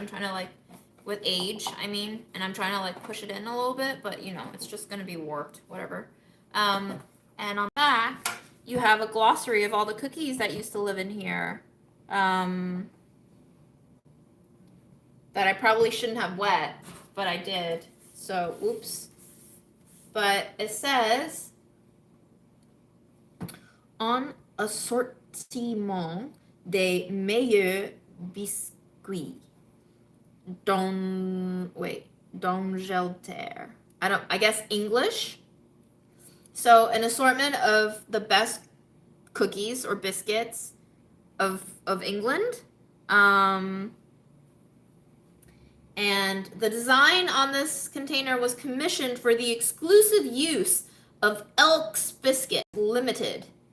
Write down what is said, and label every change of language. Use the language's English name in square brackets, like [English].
[English] I'm trying to like, with age, I mean, and I'm trying to like push it in a little bit, but you know, it's just going to be warped, whatever. And on the back, you have a glossary of all the cookies that used to live in here. That I probably shouldn't have wet, but I did. So, oops. But it says, [French] un assortiment des meilleurs biscuits d'Angleterre. [English] I guess English. So an assortment of the best cookies or biscuits of England. And the design on this container was commissioned for the exclusive use of Elks Biscuit Limited.